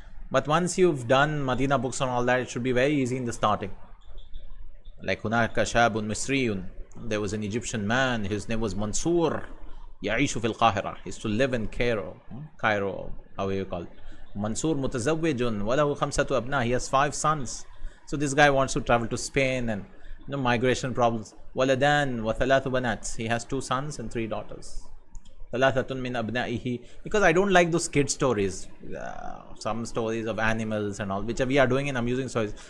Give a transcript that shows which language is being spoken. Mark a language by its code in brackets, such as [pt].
[en] But once you've done Medina books and all that, it should be very easy in the starting. Like [ar] هناك شاب مصري, [en] there was an Egyptian man, his name was Mansour, [ar] يعيش في القاهرة. [en] He used to live in Cairo, how you call it. [ar] Mansour متزوج وله 5 أبناء. [en] He has 5 sons. So this guy wants to travel to Spain, and migration problems. [ar] ولدان وثلاث بنات. [en] He has 2 sons and 3 daughters. [ar] ثلاثة من أبنائه. [en] Because I don't like those kid stories. Some stories of animals and all, which we are doing in amusing stories.